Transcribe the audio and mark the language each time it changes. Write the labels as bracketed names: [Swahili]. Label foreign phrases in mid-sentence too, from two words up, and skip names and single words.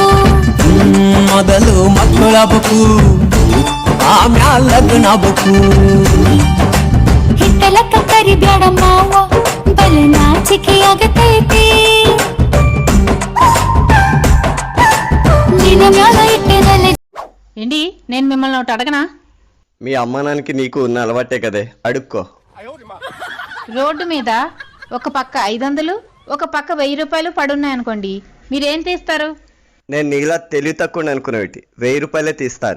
[Kannada] ಮೊದಲು ಮಕ್ಕಳಬೇಕು, ಆಮ್ಯಾಲ್ ಲಗ್ನಬೇಕು. ಹಿತ್ತಲಕ್ಕ ಕರಿಬ್ಯಾಡ ಮಾವ, ಬಲೆ ನಾಚಿಕೆ ಆಗತೈತಿ. ನಿನ್ನ ಮ್ಯಾಲ ಇಟ್ಟಿರಲೆ. [Telugu] ఏంటి నేను మిమ్మల్ని ఒకటి అడగనా? మీ అమ్మ నాన్నకి నీకు ఉన్న అలవాటే కదే, అడుక్కో. రోడ్డు మీద ఒక పక్క 500, ఒక పక్క 1000 రూపాయలు పడున్నాయనుకోండి, మీరేం తీస్తారు? నేను నీలా తెలివి తక్కువ అనుకునేవి 1000 రూపాయలే తీస్తాను.